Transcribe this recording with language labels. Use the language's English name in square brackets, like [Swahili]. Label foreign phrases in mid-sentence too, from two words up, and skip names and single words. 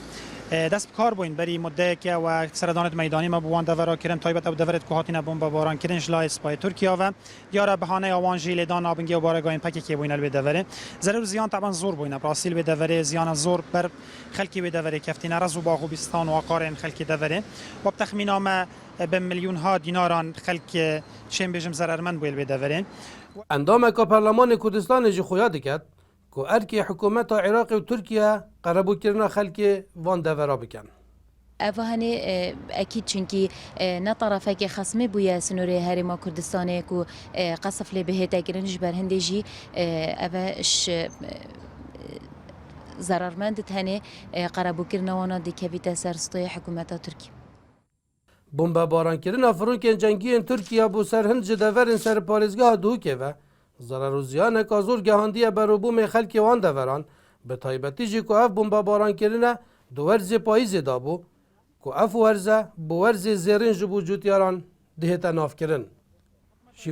[Kurdish] dest bi kar bûin berî muddeyeke we seredanê meydanî me bi wan devera kirin taybet ew deveret ku hatîne bombebarankirin ji layê Spayê Tirkiya ve diyara bihaneya wan jî lêdan nabingê û baregahên PKK bûyne li vê deverê zerer û ziyan teban zor bûyne bi rastî li vê deverê ziyana zor ber xelkê vê deverê keftîne rez û Baxubîstan û aqarên xelkê deverê we bi texmîna me bi milyûnha dînaran xelk çên bêjim zerermend bûye li vê deverê. Endameka Perlemanê Kurdistanê jî xuya diket ku erkê hikûmeta Iraqê û Tirkiye qerebûkirina xelkê van devera bikin. ئەڤهانێ ئەکیید چونکی نە تەرەفێکی خەسمی بووە سنوورێ هەرێما کوردستانەیەک و قەسەف لێ بەهێتەگرنش بەر هەندێژی ئەڤش زەرەرمەندت هەنێ قەرەبووکردنەوەنە دیکەویتە سەر ستۆی حکوومەتە تورکی. Bombebarankerina firokên cengiyên Tirkiya bû ser hin ji deverên ser parêzgeha Duhokê ve zarar û ziyaneka zor gehandiye berûbûmê xelkê wan deveran bi taybetî jî ku ev bombebarankerine di werzê payîzê dabû ku ev werze bi werzê zêrîn ji bo cûtyaran dihête navkirin.